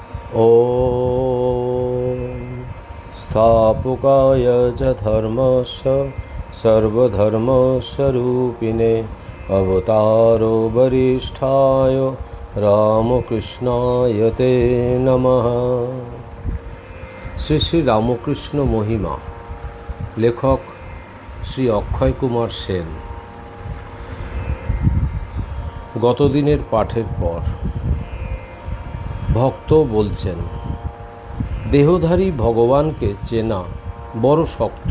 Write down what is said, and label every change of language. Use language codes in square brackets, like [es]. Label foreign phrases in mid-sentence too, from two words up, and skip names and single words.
[sa] ॐ स्थापकाय च धर्मस्य सर्वधर्मस्वरूपिणे अवतारो वरिष्ठाय रामकृष्णाय ते नमः। [bn] শ্রী শ্রী রামকৃষ্ণ মহিমা। লেখক শ্রী অক্ষয় কুমার সেন। গতদিনের পাঠের পর ভক্ত বলছেন, দেহধারী ভগবানকে চেনা বড় শক্ত।